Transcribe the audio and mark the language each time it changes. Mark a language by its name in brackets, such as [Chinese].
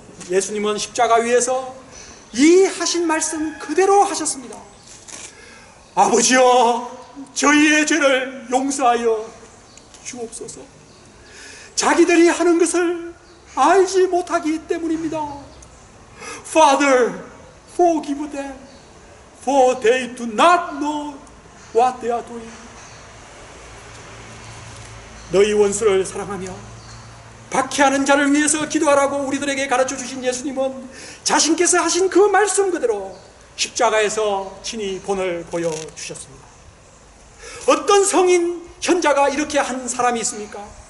[Korean] 예수님은 십자가 위에서 이 하신 말씀 그대로 하셨습니다. 아버지여, 저희의 죄를 용서하여 주옵소서. 자기들이 하는 것을 알지 못하기 때문입니다. [English] Father, forgive them, for they do not know what they are doing. [Korean] 너희 원수를 사랑하며 박해하는 자를 위해서 기도하라고 우리들에게 가르쳐 주신 예수님은 자신께서 하신 그 말씀 그대로 십자가에서 친히 본을 보여주셨습니다. 어떤 성인 현자가 이렇게 한 사람이 있습니까?